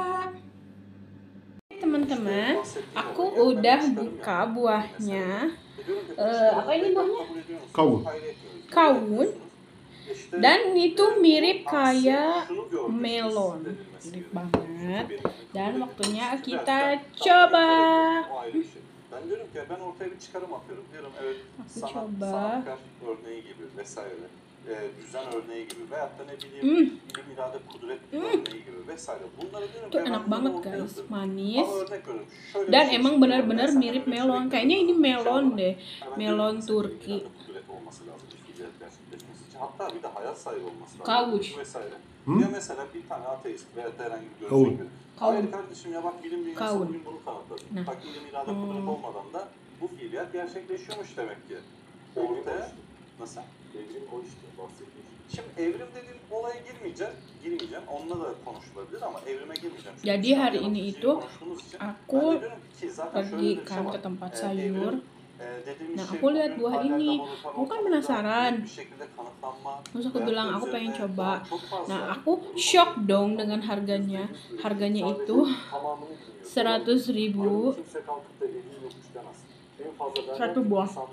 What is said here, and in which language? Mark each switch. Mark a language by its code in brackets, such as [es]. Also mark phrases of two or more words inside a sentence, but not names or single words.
[id] Teman-teman, aku udah buka buahnya. Apa ini buahnya? Kawun. Dan itu mirip kayak melon, mirip banget. Dan waktunya kita coba. [tr] Ben diyorum ki ben ortaya bir çıkarım atıyorum. Diyorum evet [id] Coba. [tr] örneği gibi vesaire. Düzen örneği gibi veyahut da ne bileyim ilim irade kudret örneği gibi vesaire. Bunları diyorum [id] Itu [tr] ki [id] enak banget guys, manis. [tr] Ama örnek veriyorum. Şöyle [id] Dan [tr] bir şey [id] emang [tr] çıkıyor [id] benar-benar [tr] ortaya. [id] mirip melon. Kayaknya ini melon deh, melon Turki. [tr] Kudret olması lazım bir fiiliyat gerçekleşmesi için. Hatta bir de hayat sahibi olması lazım. [id] Kavuç. [tr] Vesaire. Ya mesela bir tane ateist veya herhangi bir görüşe göre. [id] Kavun. [tr] Hayır kardeşim ya bak bilim dünyası [id] Kavun. [tr] bugün bunu kanıtladı. [id] Nah. [tr] Bak ilim irade kudret olmadan da bu fiiliyat gerçekleşiyormuş demek ki. Ortaya nasıl? Evrim o işte bahsettiğim. Şimdi evrim dediğim olaya girmeyeceğim. Onunla da konuşulabilir ama evrime girmeyeceğim. Çünkü [id] Jadi hari ini itu aku pergi kan ke tempat sayur. Nah aku lihat buah ini, aku kan penasaran. Terus aku bilang aku pengen coba. Nah aku shock dong dengan harganya. Harganya itu 100.000 satu buah.